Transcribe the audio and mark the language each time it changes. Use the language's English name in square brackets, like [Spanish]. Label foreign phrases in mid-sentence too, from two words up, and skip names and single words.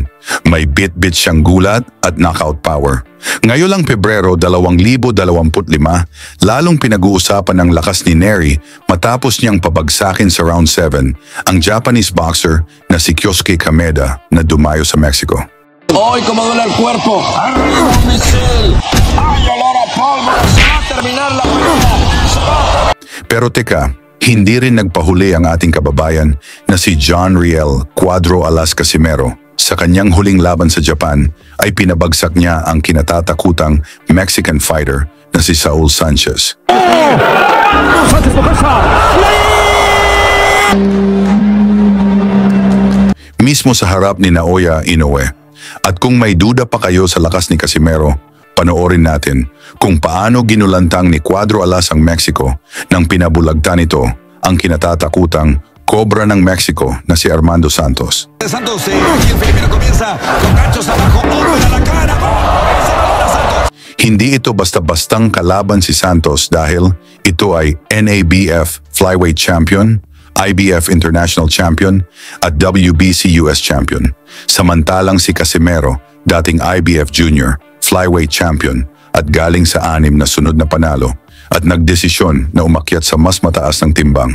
[Filipino] May bit-bit siyang gulat at [English] knockout power. [Filipino] Ngayong Pebrero 2025, lalong pinag-uusapan ang lakas ni Nery matapos niyang pabagsakin sa round 7 ang [English] Japanese boxer [Filipino] na si Kyosuke Kameda na dumayo sa Mexico. [Spanish] Hoy, como duele el cuerpo. ¡Misil! ¡Ay, olor a polvo! ¡Se va a terminar la pelea! [Filipino] Pero teka, hindi rin nagpahuli ang ating kababayan na si John Riel Cuadro Alas Casimero. Sa kanyang huling laban sa Japan ay pinabagsak niya ang kinatatakutang [English] Mexican fighter [Filipino] na si Saul Sanchez. Mismo sa harap ni Naoya Inoue. At kung may duda pa kayo sa lakas ni Casimero, panoorin natin kung paano ginulantang ni Cuadro Alas ang Mexico nang pinabulagtan nito ang kinatatakutang Cobra ng Mexico na si Armando Santos. [Spanish] Santos, aquí el Filipino comienza con ganchos abajo, golpe a la cara. [Filipino] Hindi ito basta-bastang kalaban si Santos dahil ito ay [English] NABF Flyweight Champion, IBF International Champion [Filipino] at [English] WBC US Champion. [Filipino] Samantalang si Casimero, dating [English] IBF Junior, Flyweight Champion [Filipino] at galing sa 6 na sunod na panalo at nagdesisyon na umakyat sa mas mataas ng timbang.